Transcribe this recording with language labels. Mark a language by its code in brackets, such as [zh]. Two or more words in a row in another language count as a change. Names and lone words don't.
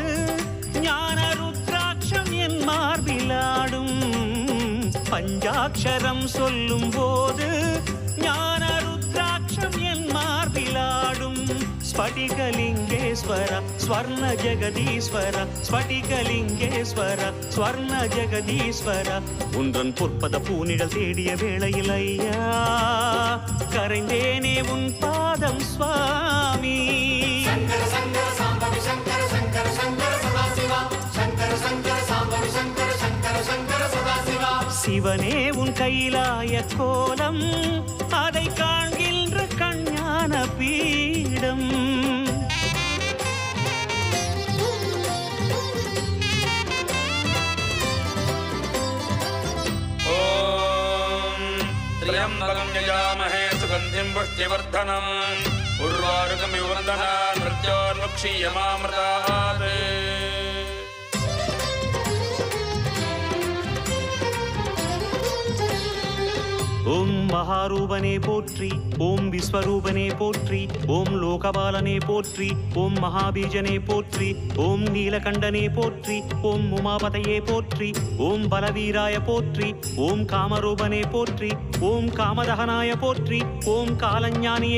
[ta] ஞான ருத்ராட்சம் என் மார்பிலாடும் பஞ்சாட்சரம் சொல்லும் போது ஞான ருத்ராட்சம் என் மார்பிலாடும் ஸ்படிகலிங்கேஸ்வர ஸ்வர்ண ஜெகதீஸ்வர ஸ்படிகலிங்கேஸ்வர ஸ்வர்ண ஜெகதீஸ்வர உன்றன் பொற்பத பூனிடல் தேடிய வேளையில் ஐயா கரைந்தேனே உன் பாதம் சுவாமி [sa] शङ्कर शङ्कर साम्बवि शङ्कर शङ्कर शङ्कर सदाशिव शङ्कर शङ्कर साम्बवि शङ्कर शङ्कर शङ्कर सदाशिव [ta] சிவனே உன் கைலாய கோலம் அதை காண்கின்ற கஞ்ஞான பீடம் [sa] ॐ त्र्यम्बकं यजामहे सुगन्धिं पुष्टिवर्धनम् उर्वारुकमिव वन्दनान् मृत्योर्मुक्षीयमामृतात् [ta] ஓம் மகாரூபனே போற்றி ஓம் விஸ்வரூபனே போற்றி ஓம் லோகபாலனே போற்றி ஓம் மகாபீஜனே போற்றி ஓம் நீலகண்டனே போற்றி ஓம் உமாபதையே போற்றி ஓம் பலவீராய போற்றி ஓம் காமரூபனே போற்றி ஓம் காமதகனாய போற்றி ஓம் காலஞானியே